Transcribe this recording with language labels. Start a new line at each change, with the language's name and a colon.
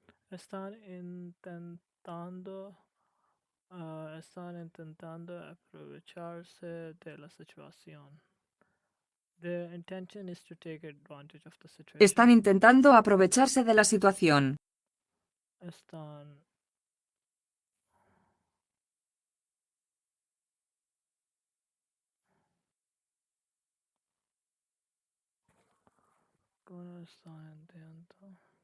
Spanish: Están intentando aprovecharse de la situación.
English: The intention is to take advantage of the situation.
Spanish: Están intentando aprovecharse de la situación. Están intentando.